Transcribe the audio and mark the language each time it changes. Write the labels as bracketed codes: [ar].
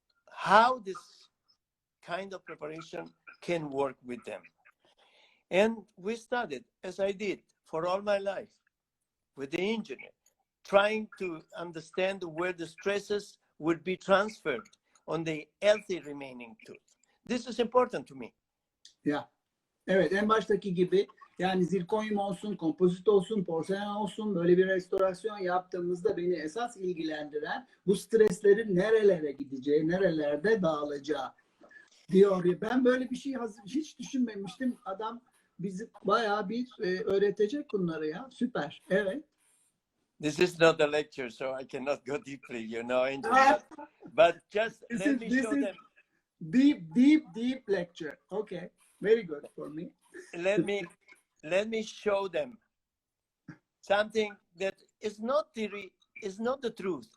[en] How this kind of preparation can work with them. And we studied, as I did for all my life, with the engineer, trying to understand where the stresses would be transferred on the healthy remaining tooth. This is important to me. Yeah. [tr] Evet, en baştaki gibi yani zirkonyum olsun, kompozit olsun, porselen olsun, böyle bir restorasyon yaptığımızda beni esas ilgilendiren bu streslerin nerelere gideceği, nerelerde dağılacağı diyor. Ben böyle bir şey hiç düşünmemiştim. Adam bizi bayağı bir öğretecek bunları ya. Süper. Evet. [en] This is not a lecture, so I cannot go deeply, you know. But just let me show them. Deep lecture. Okay. Very good for me. Let me show them something that is not the truth.